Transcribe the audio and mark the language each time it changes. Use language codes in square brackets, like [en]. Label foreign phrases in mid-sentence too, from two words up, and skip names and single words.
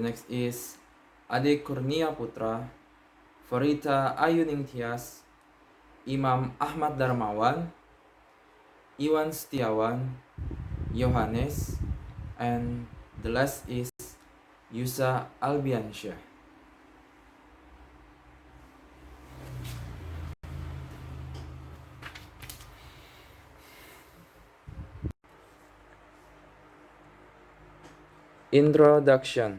[en] next is Ade Kurnia Putra, Farita Ayuning Tias, Imam Ahmad Darmawan, Iwan Setiawan, Yohanes, and the last is Yusa Albiansyah. Introduction.